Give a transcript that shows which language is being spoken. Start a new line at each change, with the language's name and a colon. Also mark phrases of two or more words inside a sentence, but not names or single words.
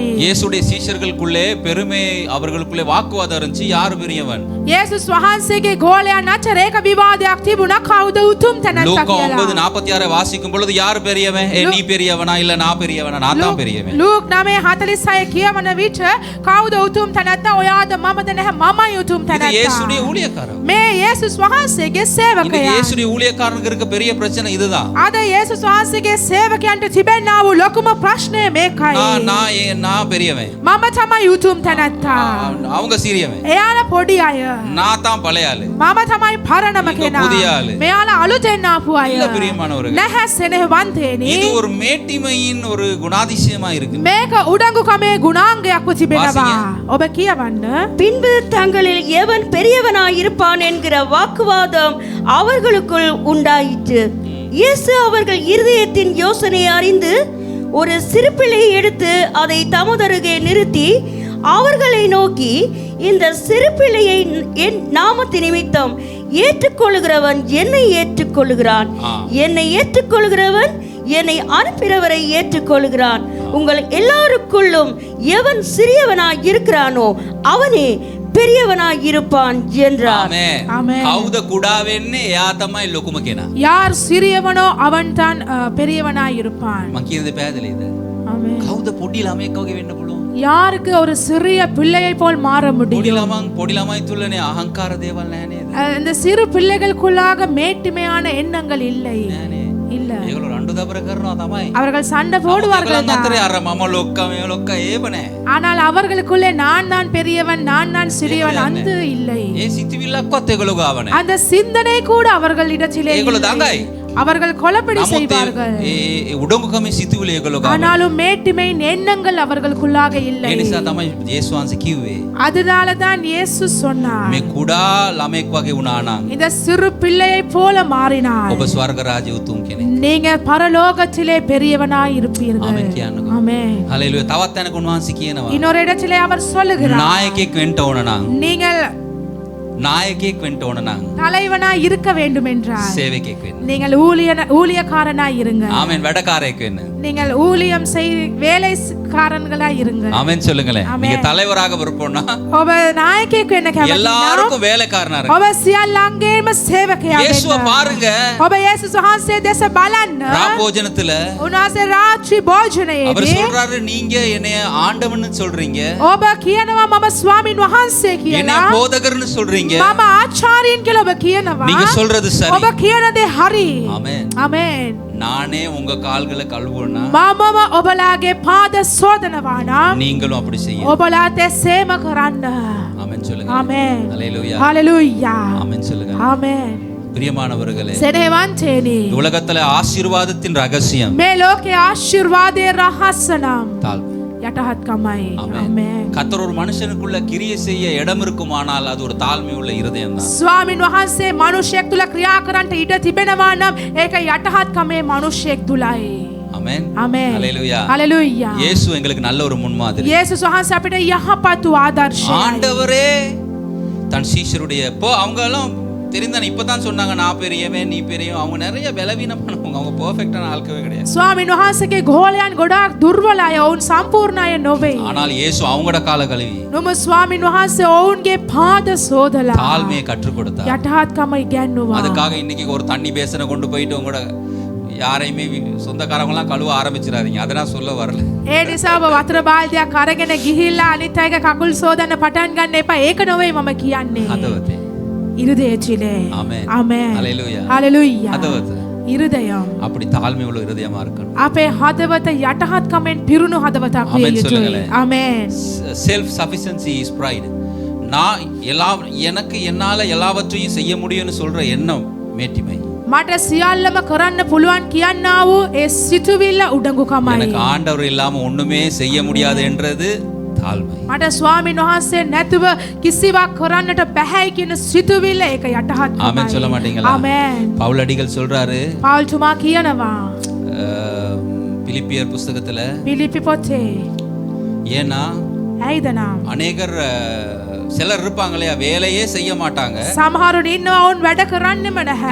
Tamil: இயேசுடைய சீஷர்களுக்குள்ளே பெருமை, அவர்களுக்குள்ளே வாக்குவாதம் இருந்துச்சு. யார் பெரியவன்?
Sinhala: යේසුස් වහන්සේගේ ගෝලයන් අතර ඒක විවාදයක් තිබුණා කවුද උතුම් තැනැත්තා
Tamil: லூக்கா
Sinhala: කියලා.
Tamil: 9:46 வாசிக்கும் பொழுது யார் பெரியவன்? நீ பெரியவனா இல்ல நான் பெரியவனா? நான் தான் பெரியவன்.
Sinhala: ලූක් 9:46 කියවන විට කවුද උතුම් තැනැත්තා? ඔයාද මමද? නැහැ, මමයි උතුම්
Tamil: இது
Sinhala: තැනැත්තා.
Tamil: இயேசுடைய ஊழியக்காரன்.
Sinhala: මේ යේසුස් වහන්සේගේ
Tamil: இன்னைக்கு
Sinhala: සේවකයා.
Tamil: இயேசுடைய ஊழியக்காரனுக்கு இருக்க பெரிய பிரச்சனை இதுதான்.
Sinhala: අද යේසුස් වහන්සේගේ සේවකයන්ට තිබෙනා වූ ලොකුම ප්‍රශ්නය මේකයි.
Tamil: நான் பெரியவன்,
Sinhala: මම තමයි උතුම් තැනැත්තා.
Tamil: அவங்க சிறியவன்.
Sinhala: එයාලා පොඩි අය.
Tamil: நான் தான் பழைய ஆளு.
Sinhala: මම තමයි පරණම
Tamil: நீங்க
Sinhala: කෙනා.
Tamil: புதிய ஆளு.
Sinhala: මෙයාලා අලුතෙන් ආපු අය.
Tamil: இல்ல பிரியமானவர்களே,
Sinhala: නැහැ සෙනෙහවන්තේනි.
Tamil: இது ஒரு மேட்டிமையின் ஒரு குணாதிசயமா இருக்கு.
Sinhala: මේක උඩඟුකමේ ගුණාංගයක්ව තිබෙනවා. වාසිය. ඔබ කියවන්න.
Tamil: பின்பு தங்களில் எவன் பெரியவனாயிருப்பான் என்கிற வாக்குவாதம் அவர்களுக்குள் உண்டாயிற்று. இயேசு அவர்கள் இருதயத்தின் யோசனையை அறிந்து ஒரு சிறு பிள்ளையை எடுத்து அதை தமதருகே நிறுத்தி அவர்களை நோக்கி, இந்த சிறு பிள்ளையை என் நாமத்து நிமித்தம் ஏற்றுக்கொள்கிறவன் என்னை ஏற்றுக்கொள்கிறான், என்னை ஏற்றுக்கொள்கிறவன் என்னை அனுப்பினவரை ஏற்றுக்கொள்கிறான். உங்கள் எல்லாருக்குள்ளும் எவன் சிறியவனாய் இருக்கிறானோ அவனே பெரியவனாய் இருப்பான் என்றார்.
Sinhala: ආමේන්. කවුද කුඩා වෙන්නේ? එයා තමයි ලොකුම කෙනා.
Tamil: யார் சிறியவனோ அவன் தான் பெரியவனாய் இருப்பான்.
Sinhala: මං කියනද පැහැදිලිද?
Tamil: ஆமென்.
Sinhala: කවුද පොඩි ළමයෙක් වගේ වෙන්න පුළුවන්?
Tamil: யாருக்கு ஒரு சிறிய பிள்ளையை போல் மாற
Sinhala: පොඩි
Tamil: முடியும்?
Sinhala: ළමයි තුලනේ අහංකාර දේවල් නැහැ නේද?
Tamil: இந்த சிறு பிள்ளைகளுக்குள்ளாக மேட்டிமையான எண்ணங்கள் இல்லை.
Sinhala: නෑනේ.
Tamil: இல்ல.
Sinhala: ඒගොල්ලෝ රණ්ඩු දබර කරනවා තමයි.
Tamil: அவர்கள் சண்டை போடுவார்கள் தான்.
Sinhala: අතරේ අර මම ලොක්කා මේ ලොක්කා ඒව නෑ.
Tamil: ஆனால் அவர்களுக்குள்ளே நான் தான் பெரியவன், நான் தான் சிறியவன் அந்த இல்லை.
Sinhala: ඒ සිතවිල්ලක්වත් ඒගොල්ලෝ ගාව නෑ.
Tamil: அந்த சிந்தனை கூட அவர்களிடத்திலே
Sinhala: ඒගොල්ලෝ
Tamil: இல்லை.
Sinhala: දඟයි.
Tamil: அவர்கள் கொலைப்படி செய்வார்கள்.
Sinhala: ඒ උඩඟුකමේ සිතවිලි ඒගොල්ලෝ ගාව.
Tamil: ஆனாலும் மேட்டிமையின் எண்ணங்கள் அவர்களுக்குள்ளாக இல்லை.
Sinhala: ඒ නිසා තමයි යේසුස් වහන්සේ කිව්වේ
Tamil: அதனால தான் இயேசு சொன்னார்,
Sinhala: මේ කුඩා ළමෙක් වගේ වුණා නම්
Tamil: இந்த சிறு பிள்ளையை போல மாறினார்
Sinhala: ඔබ ස්වර්ග රාජ්‍ය උතුම් කෙනෙක්.
Tamil: நீங்க பரலோகத்திலே பெரியவனாய் இருப்பீர்கள்.
Sinhala: ආමෙන් කියන්නකෝ.
Tamil: ஆமென்.
Sinhala: හalleluya. තවත් තැනක උන්වහන්සේ කියනවා
Tamil: இன்னொரு இடத்திலே அவர் சொல்லுகிறார்,
Sinhala: නායකයෙක් වෙන්න ඕන නම්
Tamil: நீங்கள்
Sinhala: නායකයෙක් වෙන්න ඕන නම්
Tamil: தலைவனாய் இருக்க வேண்டும் என்றால்
Sinhala: සේවකයෙක් වෙන්න.
Tamil: நீங்கள் ஊழியக்காரனாய் இருங்க.
Sinhala: ආමෙන්. වැඩකාරයෙක් වෙන්න.
Tamil: நீங்கள் ஊழியம் வேலைக்காரன்களாய் இருங்க. ஆமென் சொல்லுங்களேன். ஆமென். நீங்க தலைவராக விருப்பம்னா
Sinhala: ඔබ නායකයෙක් වෙන්න කැමති නම්
Tamil: எல்லாருக்கும் வேலைக்காரனா இருங்க.
Sinhala: ඔබ සියල්ලන්ගේම සේවකයා
Tamil: இயேசுவை
Sinhala: වෙන්න.
Tamil: பாருங்க.
Sinhala: ඔබ යේසුස් වහන්සේ දෙස බලන්න.
Tamil: ராபோஜனத்துல
Sinhala: උන්වහන්සේ රාත්‍රී
Tamil: அவர்
Sinhala: භෝජනයේදී
Tamil: சொல்றாரு, நீங்க என்னைய ஆண்டவன்னு சொல்றீங்க,
Sinhala: ඔබ කියනවා මම ස්වාමින් වහන්සේ
Tamil: என்னைய
Sinhala: කියලා.
Tamil: போதகர்னு சொல்றீங்க.
Sinhala: මම ආචාර්යන් කියලා ඔබ කියනවා.
Tamil: நீங்க சொல்றது சரி.
Sinhala: ඔබ කියන දේ හරි.
Tamil: ஆமென்.
Sinhala: ආමේන්.
Tamil: நானே உங்க கால்களை கழுவுனா
Sinhala: මමම ඔබලාගේ පාද සෝදනවා නම්
Tamil: நீங்களும் அப்படி செய்ய.
Sinhala: ඔබලාට සේම කරන්න.
Tamil: ஆமென் சொல்லுங்க.
Sinhala: ආමේන්.
Tamil: ஹalleluya.
Sinhala: හalleluya.
Tamil: ஆமென் சொல்லுங்க.
Sinhala: ආමේන්.
Tamil: பிரியமானவர்களே,
Sinhala: සෙනෙහවන්තේනි,
Tamil: உலகத்துல ஆசீர்வாதத்தின் ரகசியம்
Sinhala: මේ ලෝකයේ ආශිර්වාදයේ රහස නම්
Tamil: தாழ்மை.
Sinhala: යටහත්කමයි. ආමේන්.
Tamil: கர்த்தர் ஒரு மனுஷனுக்குள்ள கிரியை செய்ய இடம் இருக்குமானால் அது ஒரு தாழ்மை உள்ள இருதயம் தான்.
Sinhala: ස්වාමින් වහන්සේ මනුෂ්‍යයෙක් තුල ක්‍රියා කරන්නට ඉඩ තිබෙනවා නම් ඒක යටහත්කමේ මනුෂ්‍යයෙක් තුලයි.
Tamil: ஆமென்.
Sinhala: ආමේන්.
Tamil: ஹalleluya.
Sinhala: හalleluya.
Tamil: இயேசு எங்களுக்கு நல்ல ஒரு முன்மாதிரி.
Sinhala: යේසුස් වහන්සේ අපිට යහපත් ආදර්ශයයි.
Tamil: ஆண்டவரே தன் சீஷருடைய அவங்க எல்லாம் தெரிந்தானே இப்பதான் சொன்னாங்க, நான் பெரியவன் நீ பெரியவன். அவங்க நிறைய பலவீனமானவங்க, அவங்க பெர்ஃபெக்ட்டான ஆட்களே கிடையாது.
Sinhala: ස්වාමින් වහන්සේගේ ගෝලයන් ගොඩාක් දුර්වල අය, ඔවුන් සම්පූර්ණ අය නොවේ.
Tamil: ஆனால் இயேசு அவங்களோட கால கழுவி
Sinhala: නොම ස්වාමින් වහන්සේ ඔවුන්ගේ පාද සෝදලා
Tamil: தாழ்மையை கற்றுக் கொடுத்தார்.
Sinhala: යටහත්කම ඉගැන්නුවා.
Tamil: அதுக்காக இன்னைக்கு ஒரு தண்ணி பேசனை கொண்டு போயிட்டு உங்களோட யாரையுமே சொந்தக்காரங்களாம் கழுவ ஆரம்பிச்சிடாதீங்க. அதை நான் சொல்ல வரல.
Sinhala: ඒ නිසා ඔබ වතුර බාල්දියක් අරගෙන ගිහිල්ලා අනිත් අයගේ කකුල් සෝදන්න පටන් ගන්න එපා. ඒක නොවේ මම කියන්නේ. හදවතේ.
Tamil: இருதயத்திலே. ஆமென்.
Sinhala: ආමේන්.
Tamil: ஹalleluya.
Sinhala: හalleluya. හදවත.
Tamil: இருதயம் அப்படி தாழ்மை உள்ள இருதயமா இருக்கணும்.
Sinhala: අපේ හදවත යටහත්කමෙන් පිරුණු හදවතක් විය ආමෙන් යුතුයි.
Tamil: சொல்லுங்களேன்.
Sinhala: ආමේන්.
English: self sufficiency is pride.
Tamil: நான் எனக்கு என்னால எல்லாவற்றையும் செய்ய முடியும்னு சொல்ற எண்ணம் மேட்டிமை.
Sinhala: මට සියල්ලම කරන්න පුළුවන් කියන්නා වූ ඒ සිතුවිල්ල උඩඟුකමයි.
Tamil: எனக்கு ஆண்டவர் இல்லாம ஒண்ணுமே செய்ய முடியாது என்றது தாழ்மை.
Sinhala: මට ස්වාමීන් වහන්සේ නැතුව කිසිවක් කරන්නට බැහැ කියන සිතුවිල්ල ඒක යටහත්කමයි.
Tamil: ஆமென் சொல்ல மாட்டீங்களா?
Sinhala: ආමේන්.
Tamil: பவுல் அடிகள் சொல்றாரு,
Sinhala: පවුල් තුමා කියනවා
Tamil: பிலிப்பியர் புஸ்தகத்துல
Sinhala: පිලිපි පොතේ
Tamil: ஏன்னா
Sinhala: ඇයිද නම්
Tamil: அநேகர் சிலர் இருப்பாங்க இல்லையா, வேலையே செய்ய மாட்டாங்க,
Sinhala: සමහරුන් ඉන්නවා ඔවුන් වැඩ කරන්නෙම නැහැ.